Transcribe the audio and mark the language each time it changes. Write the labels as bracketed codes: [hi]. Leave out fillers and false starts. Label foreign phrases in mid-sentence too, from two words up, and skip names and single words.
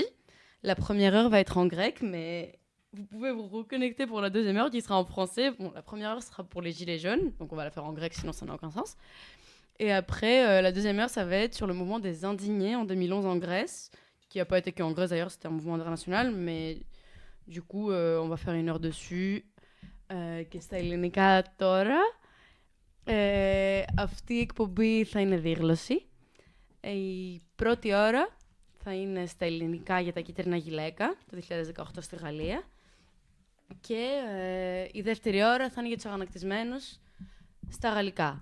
[fr] La première heure va être en grec, mais vous pouvez vous reconnecter pour la deuxième heure qui sera en français. Bon, la première heure sera pour les gilets jaunes, donc on va la faire en grec, sinon ça n'a aucun sens. Et après, la deuxième heure, ça va être sur le mouvement des indignés en 2011 en Grèce, qui n'a pas été qu'en Grèce d'ailleurs, c'était un mouvement international, mais du coup, on va faire une heure dessus. [el] Και στα ελληνικά τώρα. Αυτή η εκπομπή θα είναι δίγλωση. Η πρώτη ώρα θα είναι στα ελληνικά για τα κίτρινα γυλαίκα, το 2018 στη Γαλλία. Και η δεύτερη ώρα θα είναι για τους αγανακτισμένους στα γαλλικά.